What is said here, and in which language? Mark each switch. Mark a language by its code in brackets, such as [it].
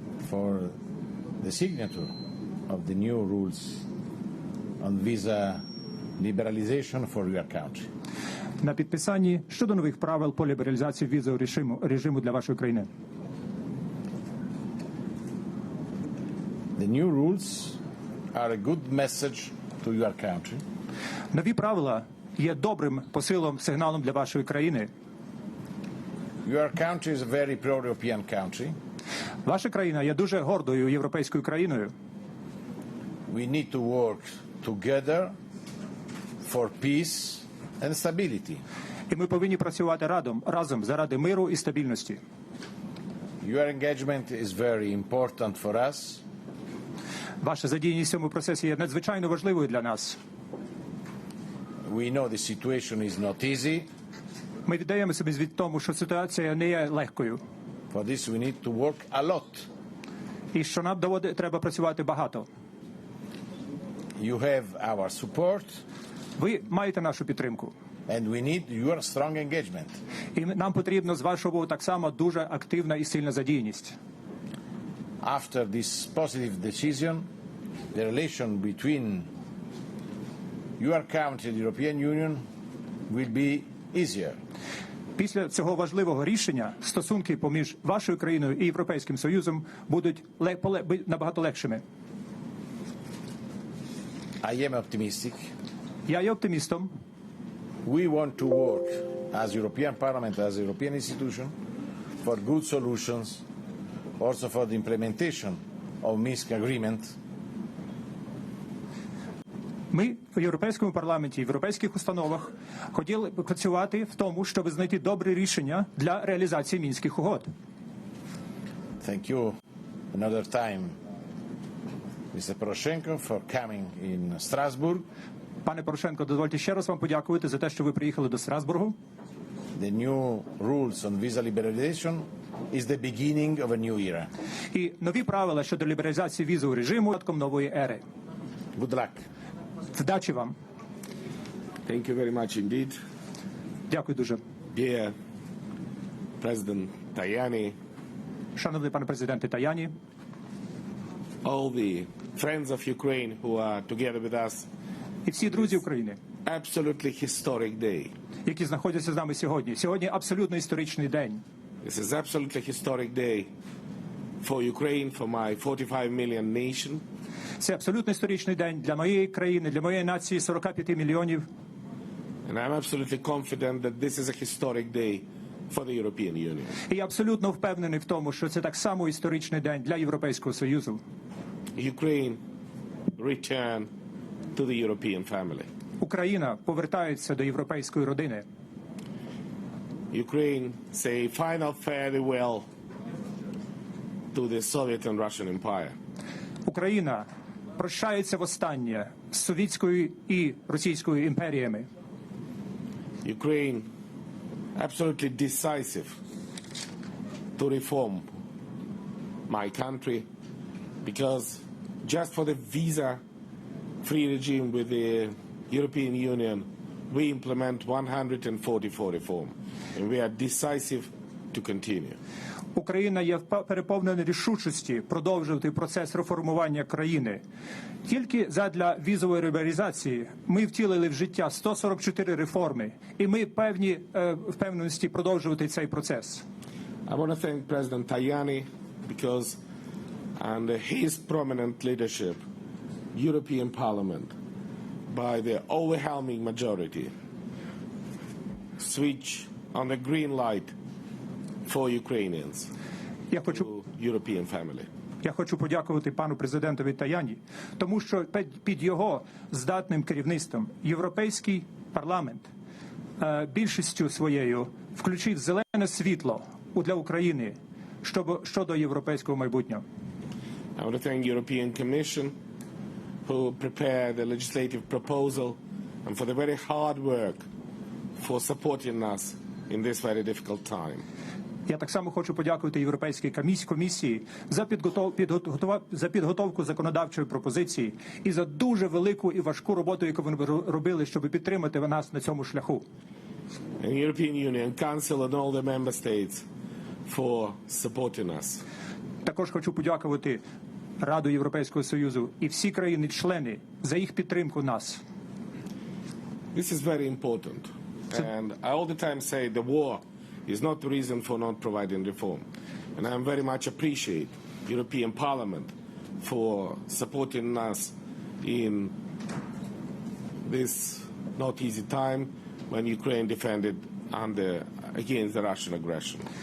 [en] For the signature of the new rules on visa liberalization for your country. [uk] На підписанні щодо нових правил по лібералізації візового режиму для вашої країни. [en] The new rules are a good message to your country. [uk] Нові правила є добрим посилом, сигналом для вашої країни. [en] Your country is a very pro-European country. [uk] Ваша країна є дуже гордою європейською країною. [en] We need to work together for peace and stability. [uk] І ми повинні працювати разом заради миру і стабільності. [en] Your engagement is very important for us. [uk] Ваша задіяність в цьому процесі є надзвичайно важливою для нас. [en] We know the situation is not easy. [uk] Ми віддаємо собі звіт тому, що ситуація не є легкою. [en] For this we need to work a lot. [uk] І що нам треба працювати багато. [en] You have our support. [uk] Ви маєте нашу підтримку. [en] And we need your strong engagement. [uk] І нам потрібно з вашого боку так само дуже активна і сильна задіяність. [en] After this positive decision, the relation between your country and the European Union will be easier. [uk] Після цього важливого рішення стосунки поміж вашою країною і Європейським Союзом будуть набагато легшими. [en] I am optimistic. [uk] Я є оптимістом. [en] We want to work as European Parliament, as a European institution, for good solutions, also for the implementation of Minsk Agreement. [uk] Ми в Європейському парламенті, в європейських установах хотіли працювати в тому, щоб знайти добре рішення для реалізації Мінських угод. [en] Thank you another time, Mr. Poroshenko, for coming in Strasbourg. [uk] Пане Порошенко, дозвольте ще раз вам подякувати за те, що ви приїхали до Страсбургу. [en] The new rules on visa liberalization is the beginning of a new era. [uk] І нові правила щодо лібералізації візового режиму – початком нової ери. [en] Good luck. [uk] Вдачі вам. [en] Thank you very much indeed. [uk] Дякую дуже. [en] Dear President Tajani, [uk] Шановний пане президенте Таяні, [en] all the friends of Ukraine who are together with us, [uk] і всі друзі України, [en] absolutely historic day. [uk] які знаходяться з нами сьогодні. Сьогодні абсолютно історичний день. [en] This is absolutely historic day for Ukraine, for my 45 million nation. [uk] Це абсолютно історичний день для моєї країни, для моєї нації 45 мільйонів. [en] And I'm absolutely confident that this is a historic day for the European Union. [uk] І я абсолютно впевнений в тому, що це так само історичний день для Європейського Союзу. [en] Ukraine return to the European family. [uk] Україна повертається до європейської родини. [en] Ukraine say final farewell to the Soviet and Russian Empire. [uk] Україна прощається востаннє з совітською і російською імперіями. [en] Ukraine absolutely decisive to reform my country, because just for the visa-free regime with the European Union, we implement 144 reform, and we are decisive to continue. [uk] Україна є переповнена рішучості продовжувати процес реформування країни. Тільки задля візової лібералізації ми втілили в життя 144 реформи, і ми певні впевненості продовжувати цей процес. [en] I want to thank President Tajani because under his prominent leadership, European Parliament, by the overwhelming majority, switch on the green light for Ukrainians to European family. [uk] Я хочу подякувати пану президентові Таяні, тому що під його здатним керівництвом Європейський парламент більшістю своєю включив зелене світло для України щодо європейського майбутнього. [en] I want to thank European Commission who prepared the legislative proposal and for the very hard work for supporting us in this very difficult time. [uk] Я так само хочу подякувати Європейській комісії за підготовку законодавчої пропозиції і за дуже велику і важку роботу, яку вони робили, щоб підтримати нас на цьому шляху. [en] And European Union Council and all the member states for supporting us. [uk] Також хочу подякувати Раду Європейського Союзу і всі країни-члени за їх підтримку нас. [en] This is very important. And I all the time say the war is not the reason for not providing reform. And I very much appreciate European Parliament for supporting us in this not easy time when Ukraine defended against the Russian aggression.